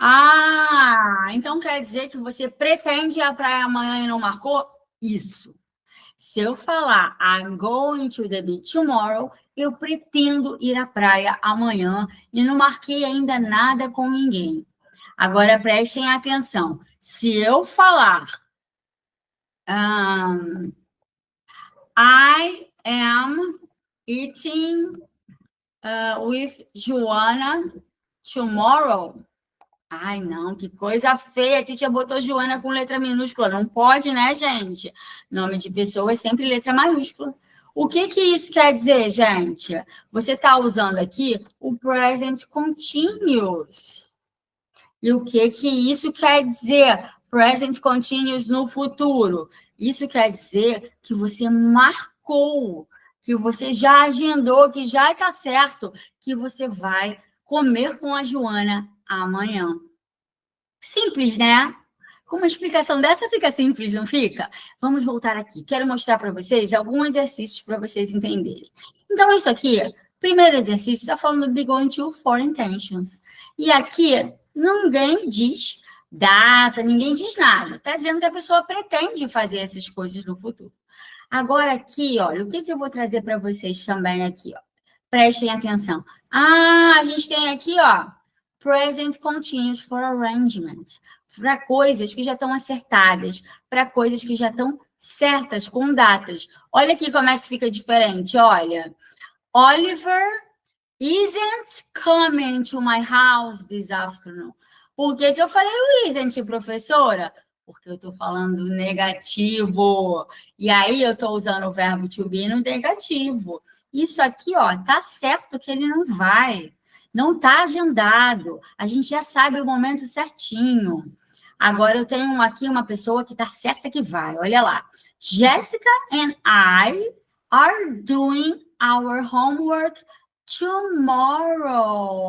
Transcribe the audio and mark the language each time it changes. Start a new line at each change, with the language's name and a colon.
Portuguese: Ah, então quer dizer que você pretende ir à praia amanhã e não marcou? Isso. Se eu falar
English: I'm going to the beach tomorrow,
Portuguese: eu pretendo ir à praia amanhã e não marquei ainda nada com ninguém. Agora, prestem atenção.
English: Se eu falar I am eating with Joana tomorrow.
Portuguese: Ai, não, que coisa feia. A Titia botou Joana com letra minúscula. Não pode, né, gente? Nome de pessoa é sempre letra maiúscula. O que isso quer dizer, gente? Você está usando aqui o present continuous. E o que isso quer dizer? Present continuous no futuro. Isso quer dizer que você marcou, que você já agendou, que já está certo, que você vai comer com a Joana amanhã. Simples, né? Com uma explicação dessa fica simples, não fica? Vamos voltar aqui. Quero mostrar para vocês alguns exercícios para vocês entenderem. Então, isso aqui, primeiro exercício, está falando do
English: be going to for intentions.
Portuguese: E aqui ninguém diz data, ninguém diz nada. Está dizendo que a pessoa pretende fazer essas coisas no futuro. Agora aqui, olha, o que eu vou trazer para vocês também aqui, ó. Prestem atenção. A gente tem aqui, ó,
English: present continuous for arrangement.
Portuguese: Para coisas que já estão acertadas, para coisas que já estão certas, com datas. Olha aqui como é que fica diferente, olha.
English: Oliver isn't coming to my house this afternoon.
Portuguese: Por que eu falei o isn't, professora? Porque eu estou falando negativo. E aí eu estou usando o verbo to be no negativo. Isso aqui, ó, tá certo que ele não vai. Não está agendado. A gente já sabe o momento certinho. Agora eu tenho aqui uma pessoa que está certa que vai. Olha lá.
English: Jessica and I are doing our homework tomorrow.